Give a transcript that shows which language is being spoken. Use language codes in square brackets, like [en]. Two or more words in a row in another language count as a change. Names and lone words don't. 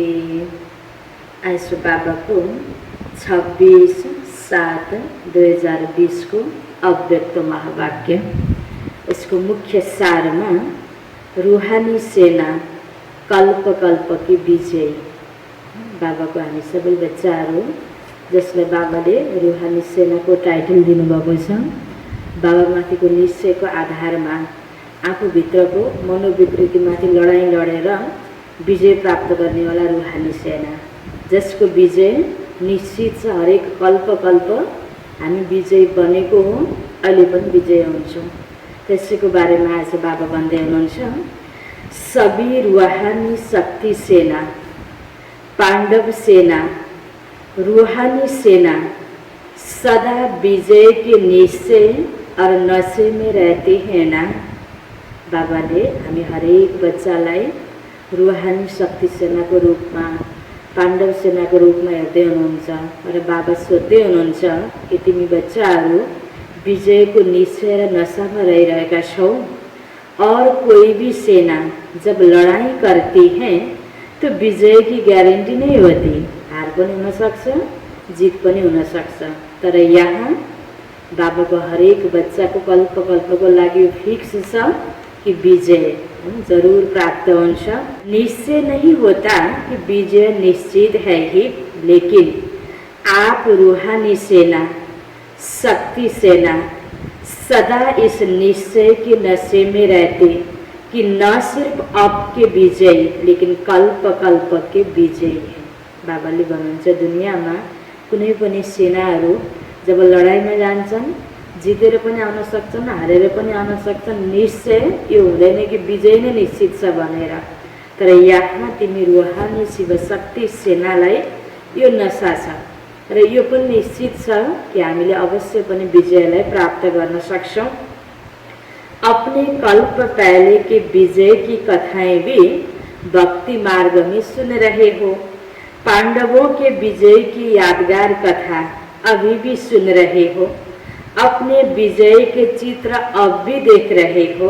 [ne] आज बाबा को 26/7/2020 को अव्यक्त महावाक्य। [hi] इसको मुख्य सार में रूहानी सेना कल्प कल्प की विजय। [ne] बाबा को हामी सबै बच्चाहरू जसले बाबाले रूहानी सेना को टाइटल दिनुभएको छ, बाबामाथिको निश्चयको आधारमा आफूभित्रको मनोविकृतिमाथि लडाईँ लडेर विजय प्राप्त गर्नेवाला रूहानी सेना, जसको विजय निश्चित छ। हरेक कल्प कल्प हामी विजय बनेको हो, अहिले पनि विजय हुन्छौँ। त्यसैको बारेमा आज बाबा भन्दै हुनुहुन्छ, [hi] सभी रूहानी शक्ति सेना, पांडव सेना, रूहानी सेना सदा विजय के निश्चय और नशे में रहते हैं ना। [ne] बाबाले हामी हरेक बच्चालाई रूहानी शक्ति सेना को रूप में, पांडव सेना को रूप में हेर्दै हुनुहुन्छ र बाबा सोध्दै हुनुहुन्छ कि तिमी बच्चाहरू विजय को निश्चय र नशा में रहिरहेका छौ। [hi] और कोई भी सेना जब लड़ाई करती है तो विजय की गारंटी नहीं होती। [ne] हार पनि हुन सक्छ, जीत पनि हुन सक्छ। तर यहाँ बाबा को हरेक बच्चा को कल्प कल्प को लागि फिक्स छ कि विजय जरूर प्राप्त हुन्छ। [hi] निश्चय नहीं होता कि विजय निश्चित है ही, लेकिन आप रूहानी सेना, शक्ति सेना सदा इस निश्चय के नशे में रहते कि न सिर्फ आपके विजय लेकिन कल्प कल्प के विजय है। [ne] बाबाले भन्नुहुन्छ दुनियाँमा कुनै पनि सेनाहरू जब लडाईँमा जान्छन्, जितेर पनि आउन सक्छन्, हारेर पनि आउन सक्छन्। निश्चय यो हुँदैन कि विजय नै निश्चित छ भनेर। तर यहाँ तिमी रूहानी शिव शक्ति सेनालाई यो नशा छ र यो पनि निश्चित छ कि हामीले अवश्य पनि विजयलाई प्राप्त गर्न सक्छौं। [hi] अपने कल्प पहले के विजय की कथाएं भी भक्ति मार्ग में सुन रहे हो। पांडवों के विजय की यादगार कथा अभी भी सुन रहे हो। अपने विजय के चित्र अब भी देख रहे हो।